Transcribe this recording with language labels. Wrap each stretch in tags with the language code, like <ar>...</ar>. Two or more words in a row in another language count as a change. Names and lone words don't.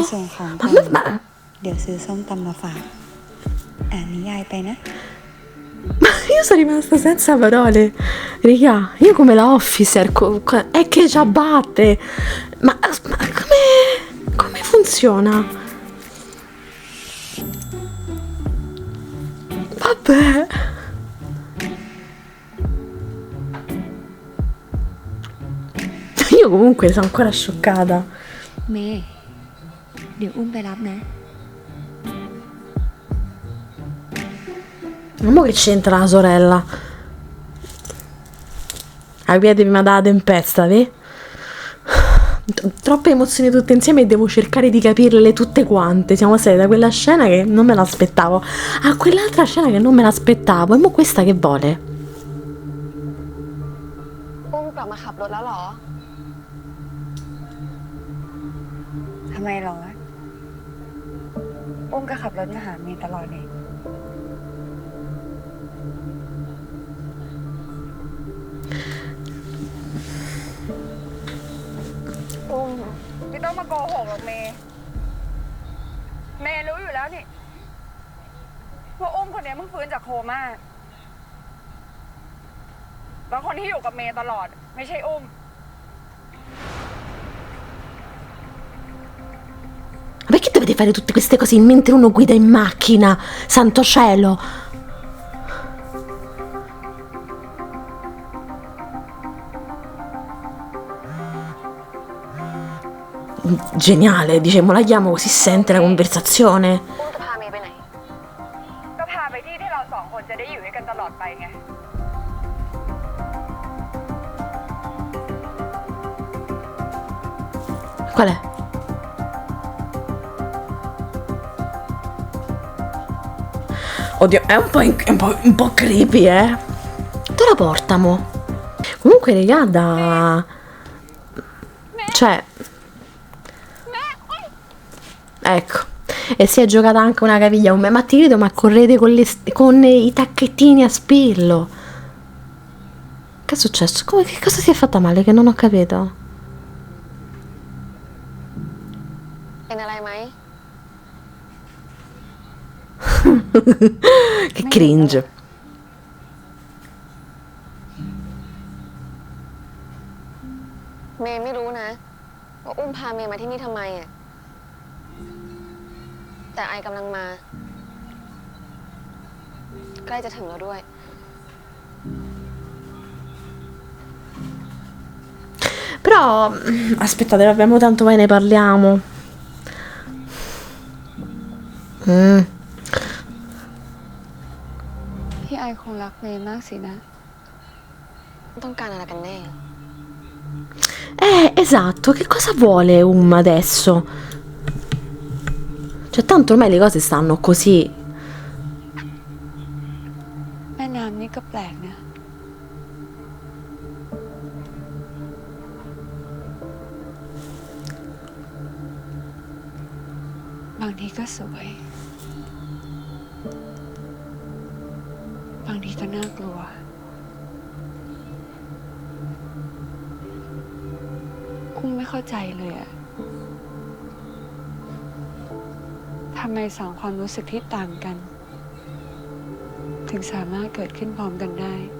<th>ส่วนของ</th> <it>Ma</it> <th>เดี๋ยวซื้อส้มตำมาฝากอ่านนิยายไปนะ</th> <it>io sono rimasta senza parole. Raga, io come la officer, è che ci abbatte. Ma come funziona? Vabbè. Io comunque sono ancora scioccata.</it> <th>เมย์เดี๋ยวอุ้มไปรับนะ</th> <it>Ma mo che c'entra la sorella? Capitevi, ma dalla tempesta, vedi? Troppe emozioni tutte insieme e devo cercare di capirle tutte quante. Siamo stati da quella scena che non me l'aspettavo a quell'altra scena che non me l'aspettavo. E mo questa che vuole?</it> <th>อุ้มกลับมาขับรถแล้วเหรอ ทำไมหรออุ้มก็ขับรถมาหาเมย์ตลอดเลย อุ้มไม่ต้องมาโกหกหรอกเมย์เมย์รู้อยู่แล้วนี่ว่าอุ้มคนนี้เพิ่งฟื้นจากโคม่าแล้วคนที่อยู่กับเมย์ตลอดไม่ใช่อุ้ม</th> <it>Ma perché dovete fare tutte queste cose mentre uno guida in macchina? Santo cielo! Geniale, diciamo, la chiamo così sente la conversazione.</it> <th>อุ้มจะพาเมย์ไปไหน ก็พาไปที่ที่เราสองคนจะได้อยู่ด้วยกันตลอดไปไง</th> <it>Qual è? Oddio, è un po' creepy, eh? Dove la portamo? Comunque, raga, cioè... Ecco. E si è giocata anche una caviglia con me. Ma ti credo, ma correte con i tacchettini a spillo. Che è successo? Che cosa si è fatta male? Che non ho capito.</it> <th>เป็นอะไรไหม</th> <it>Che cringe.</it> <th>เมย์ไม่รู้นะว่าอุ้มพาเมย์มาที่นี่ทำไมอ่ะ แต่ไอกำลังมา ใกล้จะถึงแล้วด้วย</th> <it>Però aspettate, abbiamo tanto poi ne parliamo.</it> <th>พี่ไอคงรักเมย์มากสินะ ต้องการอะไรกันแน่</th> <it>Esatto, che cosa vuole adesso? Cioè, tanto ormai le cose stanno così.</it> <th>แม่น้ำนี่ก็แปลกนะ บางทีก็สวย บางทีก็น่ากลัว อุ้มไม่เข้าใจเลยอะทำไมสองความรู้สึกที่ต่างกัน ถึงสามารถเกิดขึ้นพร้อมกันได้</th>